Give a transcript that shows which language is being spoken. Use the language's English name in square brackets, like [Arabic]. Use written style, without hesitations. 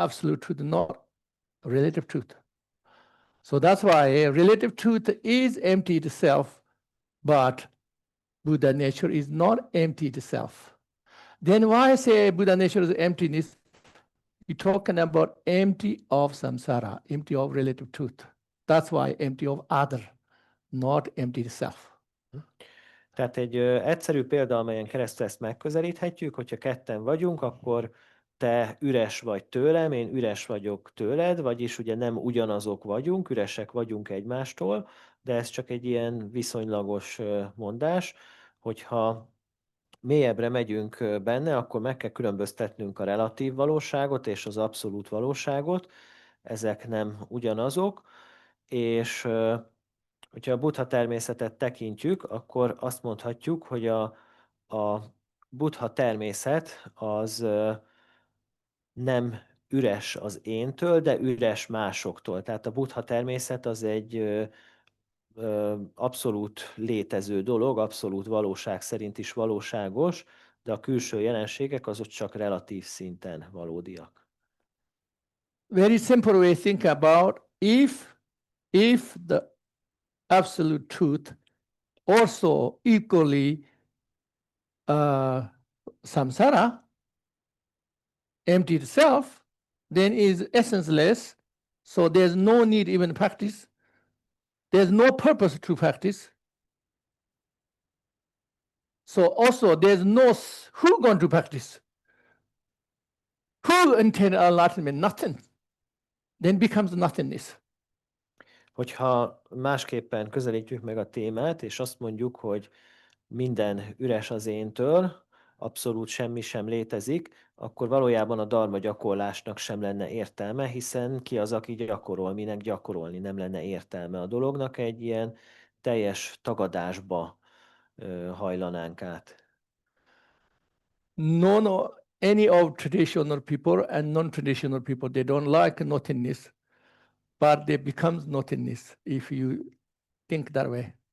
[English] Absolute truth is not relative truth. So that's why relative truth is empty itself, but Buddha nature is not empty itself. Then why say Buddha nature is emptiness? You're talking about empty of samsara, empty of relative truth. That's why empty of other, not empty itself. [Hungarian] Tehát egy egyszerű példa, amelyen keresztül ezt megközelíthetjük, hogyha ketten vagyunk, akkor te üres vagy tőlem, én üres vagyok tőled, vagyis ugye nem ugyanazok vagyunk, üresek vagyunk egymástól, de ez csak egy ilyen viszonylagos mondás, hogyha mélyebbre megyünk benne, akkor meg kell különböztetnünk a relatív valóságot és az abszolút valóságot, ezek nem ugyanazok, és hogyha a buddha természetet tekintjük, akkor azt mondhatjuk, hogy a buddha természet az nem üres az éntől, de üres másoktól. Tehát a buddha természet az egy abszolút létező dolog, abszolút valóság szerint is valóságos, de a külső jelenségek azok csak relatív szinten valódiak. [English] very simple way think about if the absolute truth also equally samsara, empty itself, then is essenceless. So there's no need even practice. There's no purpose to practice. So also there's no who going to practice. Who intend enlightenment? Nothing. Then becomes nothingness. [Hungarian] Hogyha másképpen közelítjük meg a témát, és azt mondjuk, hogy minden üres az éntől, abszolút semmi sem létezik, akkor valójában a dharma gyakorlásnak sem lenne értelme, hiszen ki az, aki gyakorol, minek gyakorolni, nem lenne értelme a dolognak, egy ilyen teljes tagadásba hajlanánk át. [English] No, any of traditional people and non-traditional people, they don't like nothingness, but they becomes nothingness if you think that way.